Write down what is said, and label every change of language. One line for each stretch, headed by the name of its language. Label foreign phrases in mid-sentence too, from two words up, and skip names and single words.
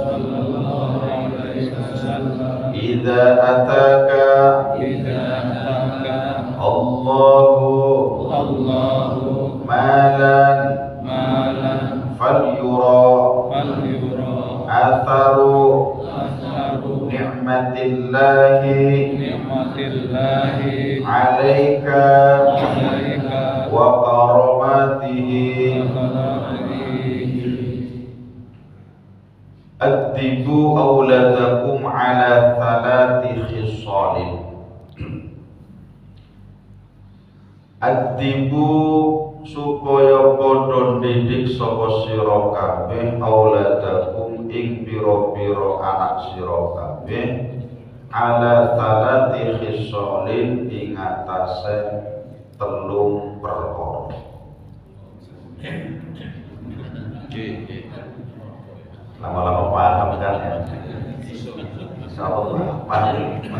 Arabic: إذا آتاك الله مالا فليُرَ أثر نعمة الله عليك وكرامته. أدبوا أولادكم على ثلاث خصال.
Javanese: Addibu supaya padha didik sapa sira kabeh auladakum ing pira-pira anak sira kabeh
Arabic: على ثلاث خصال
Javanese: ing atase telung perkara.
Indonesian: Lama-lama paham kan ya? Insyaallah paham.